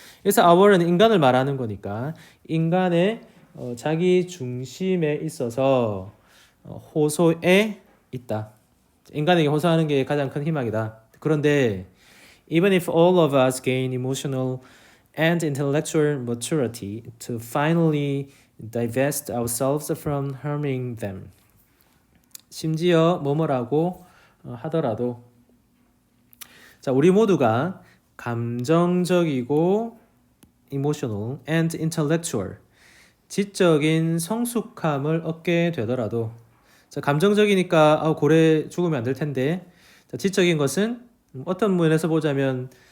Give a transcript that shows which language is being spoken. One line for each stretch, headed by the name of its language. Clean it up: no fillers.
Korean: 그래서 our은 인간을 말하는 거니까 인간의 자기 중심에 있어서 호소에 있다. 인간에게 호소하는 게 가장 큰 희망이다.
English: 그런데 even if all of us gain emotional and intellectual maturity to finally divest ourselves from harming them.
Korean: 심지어 뭐뭐라고 하더라도 자, 우리 모두가 감정적이고 emotional and intellectual 지적인 성숙함을 얻게 되더라도 자, 감정적이니까 고래 죽으면 안 될 텐데 자, 지적인 것은 어떤 면에서 보자면